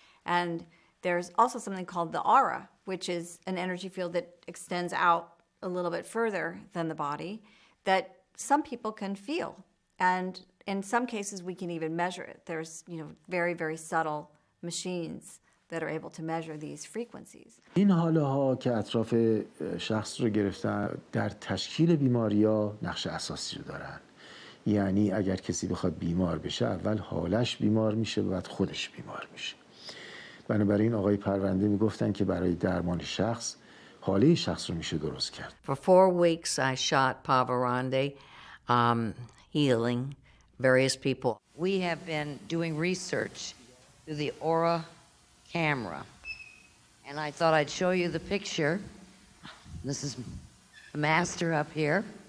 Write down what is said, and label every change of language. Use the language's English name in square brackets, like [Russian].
[English] And there's also something called the aura, which is an energy field that extends out a little bit further than the body, that some people can feel. And in some cases, we can even measure it. There's, very, very subtle machines that are able to measure these frequencies. [Persian] این حاله ها که اطراف شخص رو گرفتن در تشکیل بیماری‌ها نقش اساسی رو دارن. یعنی اگر کسی بخواد بیمار بشه، اول حالش بیمار میشه و بعد خودش بیمار میشه. بنابراین آقای پرونده میگفتن که برای درمان شخص حاله شخص رو میشه درست کرد. [English] For 4 weeks I shot Parvarandeh, healing various people. We have been doing research through the Aura camera. And I thought I'd show you the picture. This is the master up here.